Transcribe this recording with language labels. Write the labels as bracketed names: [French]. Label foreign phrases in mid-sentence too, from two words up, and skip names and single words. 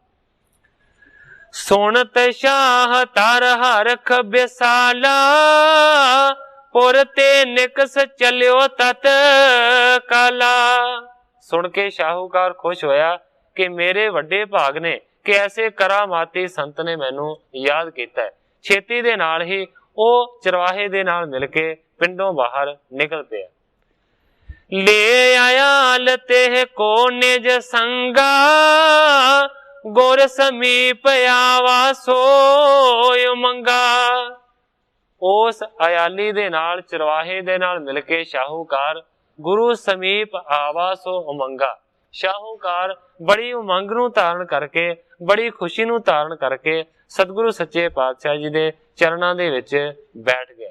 [Hindi] सुनत शाह तर हरख बिसाला पुर ते निकस चलियो तत काला। [Punjabi] ਸੁਣ ਕੇ ਸ਼ਾਹੂਕਾਰ ਖੁਸ਼ ਹੋਇਆ ਕਿ ਮੇਰੇ ਵੱਡੇ ਭਾਗ ਨੇ ਕਿ ਐਸੇ ਕਰਾਮਾਤੀ ਸੰਤ ਨੇ ਮੈਨੂੰ ਯਾਦ ਕੀਤਾ। ਛੇਤੀ ਦੇ ਨਾਲ ਹੀ ਉਹ ਚਰਵਾਹੇ ਦੇ ਨਾਲ ਮਿਲ ਕੇ ਪਿੰਡੋਂ ਬਾਹਰ ਨਿਕਲ ਪਿਆ। [Hindi] ले आयाल ते को निज संगा, गुर समीप आवा सोय मंगा। [Punjabi] ਉਸ ਅਯਾਲੀ ਦੇ ਨਾਲ ਚਰਵਾਹੇ ਦੇ ਨਾਲ ਮਿਲ ਕੇ ਸ਼ਾਹੂਕਾਰ [Hindi] गुरु समीप आवा सो उमंगा। [Punjabi] ਸ਼ਾਹੂਕਾਰ ਬੜੀ ਉਮੰਗ ਨੂੰ ਧਾਰਣ ਕਰਕੇ, ਬੜੀ ਖੁਸ਼ੀ ਨੂੰ ਧਾਰਣ ਕਰਕੇ ਸਤਗੁਰੂ ਸੱਚੇ ਪਾਤਸ਼ਾਹ ਜੀ ਦੇ ਚਰਣਾਂ ਦੇ ਵਿਚ ਬੈਠ ਗਿਆ।